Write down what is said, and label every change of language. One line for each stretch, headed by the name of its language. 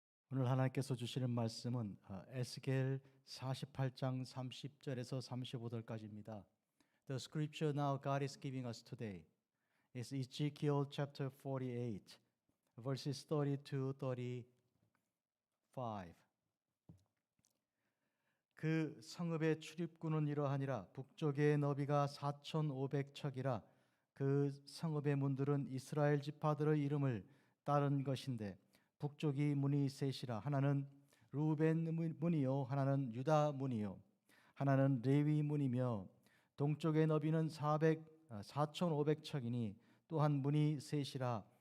Korean: 오늘 하나님께서 주시는 말씀은 에스겔 48장 30절에서 35절까지입니다.
English: The scripture now God is giving us today is Ezekiel chapter 48 verses 30 to 35.
Korean: 그 성읍의 출입구는 이러하니라. 북쪽의 너비가 4,500척이라. 그 성읍의 문들은 이스라엘 지파들의 이름을 따른 것인데 북쪽이 문이 셋이라. 하나는 루벤 문이요, 하나는 유다 문이요, 하나는 레위 문이며 동쪽의 너비는 4,500척이니 또한 문이 셋이라.